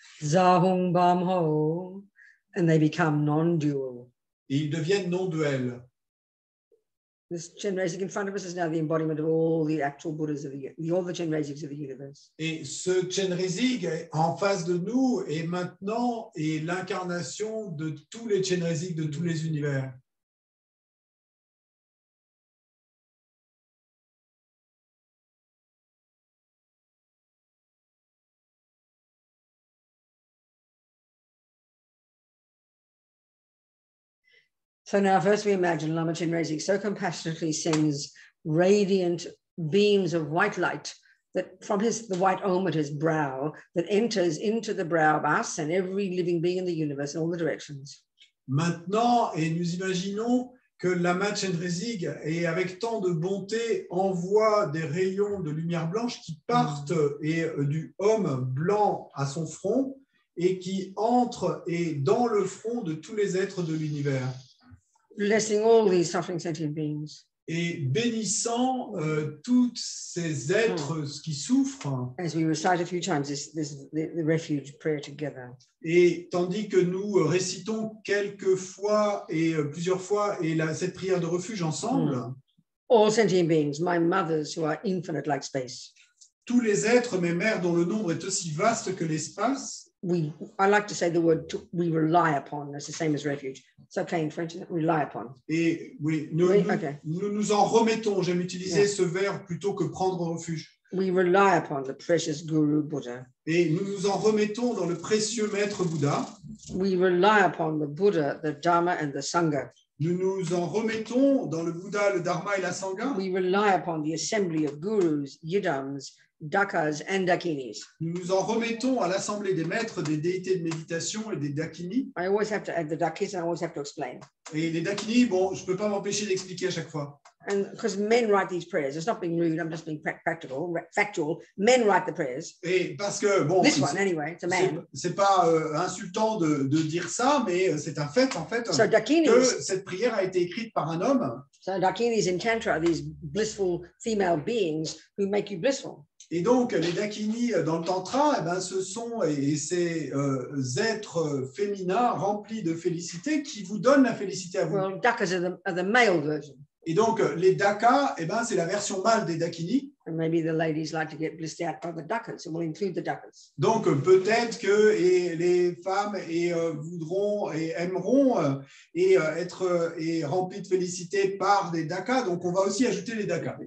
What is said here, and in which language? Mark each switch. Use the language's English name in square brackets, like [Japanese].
[English] Zahung Bam Ho, and they become non-dual. [French] Et ils deviennent non-duels. [English] This Chenrezig in front of us is now the embodiment of all the actual Buddhas of all the Chenrezigs of the universe. [French] Et ce Chenrezig en face de nous est maintenant l'incarnation de tous les Chenrezig de tous les univers. [English] So now first we imagine Lama Chenrezig so compassionately sends radiant beams of white light that from the white Om at his brow that enters into the brow of us and every living being in the universe in all the directions. [French] Maintenant, et nous imaginons que Lama Chenrezig, et avec tant de bonté, envoie des rayons de lumière blanche qui partent du Om blanc à son front et qui entrent dans le front de tous les êtres de l'univers. [English] Blessing all these suffering sentient beings. [French] Et bénissant tous ces êtres qui souffrent. [English] As we recite a few times the refuge prayer together. [French] Et tandis que nous récitons quelques fois et plusieurs fois cette prière de refuge ensemble. [English] All sentient beings, my mothers who are infinite like space. [French] Tous les êtres, mes mères, dont le nombre est aussi vaste que l'espace. [English] I like to say the word we rely upon. That's the same as refuge. It's okay in French, rely upon. [French] Et oui, nous nous en remettons. J'aime utiliser ce verbe plutôt que prendre refuge. [English] We rely upon the precious Guru Buddha. [French] Et nous nous en remettons dans le précieux maître Bouddha. [English] We rely upon the Buddha, the Dharma and the Sangha. [French] Nous nous en remettons dans le Bouddha, le Dharma et la Sangha. [English] We rely upon the assembly of gurus, yidams, dakas and dakinis. [French] Nous nous en remettons à l'assemblée des maîtres, des déités de méditation et des dakinis. [English] I always have to add the dakis and I always have to explain. [French] Et les dakinis, bon, je ne peux pas m'empêcher d'expliquer à chaque fois. [English] And because men write these prayers, it's not being rude, I'm just being practical, factual. Men write the prayers. [French] Et parce que, bon, [English] this one anyway, it's a man. [French] C'est pas insultant de dire ça, mais c'est un fait, en fait, [English] so dakinis, [French] que cette prière a été écrite par un homme. [English] So dakinis in Tantra are these blissful female beings who make you blissful. [French] Et donc, les dakinis dans le Tantra, ce sont ces êtres féminins remplis de félicité qui vous donnent la félicité à vous. [English] Well, dakas are the male version. [French] Et donc, les dakas, c'est la version mâle des dakinis. [English] And maybe the ladies like to get blissed out by the dakas, so we'll include the dakas. [French] Donc, peut-être que les femmes voudront et aimeront être remplies de félicité par des dakas. Donc, on va aussi ajouter les dakas.